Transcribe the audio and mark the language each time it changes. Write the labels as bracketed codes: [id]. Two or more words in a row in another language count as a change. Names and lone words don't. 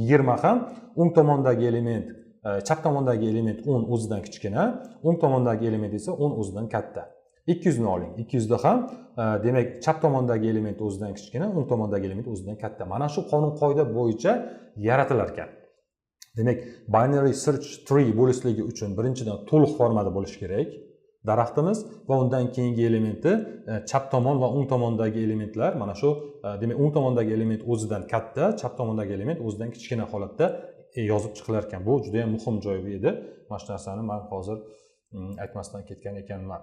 [uz] 20 ham o'ng tomondagi element, chap tomondagi element 10 o'zidan kichkina, o'ng tomondagi element esa 10 o'zidan katta. 200 ni oling. 200 da ham demak chap tomondagi element o'zidan kichkina, o'ng tomondagi element o'zidan katta. Mana shu qonun qoida bo'yicha yaratilar ekan. Demak, [en] binary search tree [uz] bo'lishligi uchun birinchidan to'liq formada bo'lishi kerak daraxtimiz va undan keyingi elementi chap tomon va o'ng tomondagi elementlar mana shu demak o'ng tomondagi element o'zidan katta, chap tomondagi element o'zidan kichkina holatda yozib chiqilar ekan. Bu juda ham muhim joy edi. Mana shu narsani men hozir aytmasdan ketgan ekanman.